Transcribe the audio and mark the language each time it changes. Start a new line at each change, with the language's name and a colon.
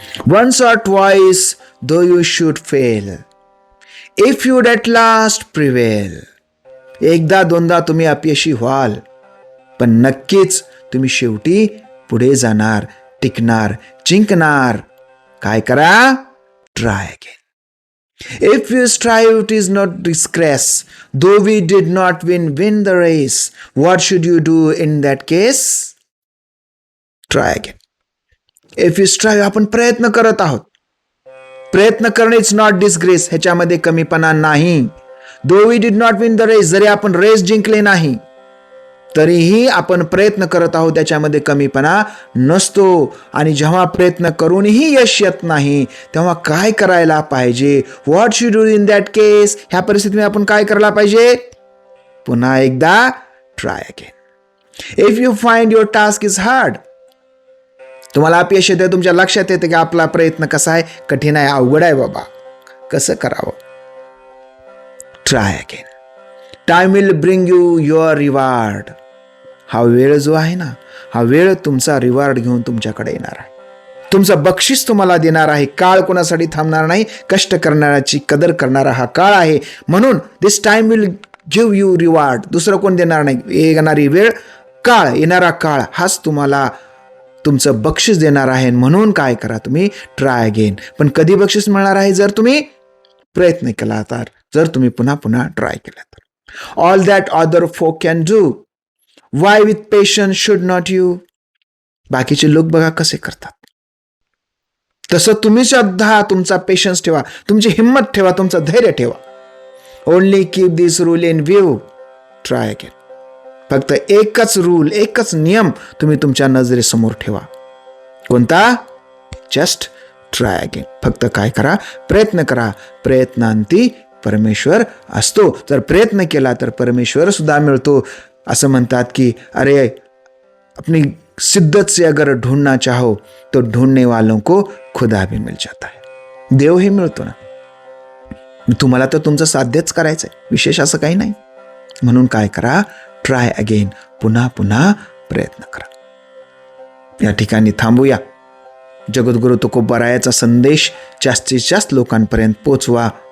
English: Once or twice, though you should fail, if you'd at last prevail.
Marathi: एकदा दोनदा तुम्ही अपयशी व्हाल, पण नक्कीच तुम्ही शेवटी पुढे जाणार, टिकणार, जिंकणार. काय करा,
English: Try again. If you strive, it is not disgrace. Though we did not win the race. What should you do in that case? Try again. If you strive,
Marathi: आपण प्रयत्न करत आहोत. प्रयत्न करणे
English: is not disgrace,
Marathi: ह्याच्यामध्ये कमीपणा नाही.
English: though we did not win the race,
Marathi: जरी आपण रेस जिंकले नाही तरीही आपण प्रयत्न करत आहोत, त्याच्यामध्ये कमीपणा नसतो. आणि जेव्हा प्रयत्न करूनही यश येत नाही तेव्हा काय करायला पाहिजे,
English: what should do in that case,
Marathi: ह्या परिस्थितीमध्ये आपण काय करायला पाहिजे, पुन्हा एकदा
English: Try again. If you find your task is hard,
Marathi: तुम्हाला अपयश येते, तुमच्या लक्षात येते की आपला प्रयत्न कसा आहे, कठीण आहे, अवघड आहे बाबा, कसं करावं,
English: Try again. Time will bring you your reward.
Marathi: हा वेळ जो आहे ना, हा वेळ तुमचा रिवॉर्ड घेऊन तुमच्याकडे येणार आहे, तुमचं बक्षीस तुम्हाला देणार आहे. काळ कोणासाठी थांबणार नाही, कष्ट करणाऱ्याची कदर करणारा हा काळ आहे. म्हणून
English: This time will give you reward.
Marathi: दुसरं कोण देणार नाही. येणारी वेळ, काळ, येणारा काळ हाच तुम्हाला तुमचं बक्षीस देणार आहे. म्हणून काय करा, तुम्ही
English: Try again.
Marathi: पण कधी बक्षीस मिळणार आहे? जर तुम्ही प्रयत्न केला तर, जर तुम्ही पुन्हा पुन्हा ट्राय केला तर.
English: All that other folk can do, why with patience should not you.
Marathi: बाकीचे लोक बघा कसे करतात, तसं तुम्ही सुद्धा तुमचा पेशन्स ठेवा, तुमची हिंमत ठेवा, तुमचं धैर्य ठेवा.
English: Only keep this rule in view, try again.
Marathi: फक्त एकच रूल, एकच नियम तुम्ही तुमच्या नजरेसमोर ठेवा. कोणता?
English: Just try again.
Marathi: फक्त काय करा? प्रयत्न करा. प्रयत्नांती परमेश्वर असतो. जर प्रयत्न केला तर परमेश्वर सुद्धा मिळतो.
Hindi: असं म्हणतात की अरे अपनी शिद्दत से अगर ढूंढना चाहो तो ढूंढने वालों को खुदा भी मिल जाता है.
Marathi: देव हे मिळतो ना. तुम्हाला तर तुमचं साध्यच करायचंय, विशेष असं काही नाही. म्हणून काय करा?
English: Try again.
Marathi: पुन्हा पुन्हा प्रयत्न करा. या ठिकाणी थांबूया. जगद्गुरु तुकोबारायाचा संदेश जास्तीत जास्त लोकांपर्यंत पोचवा.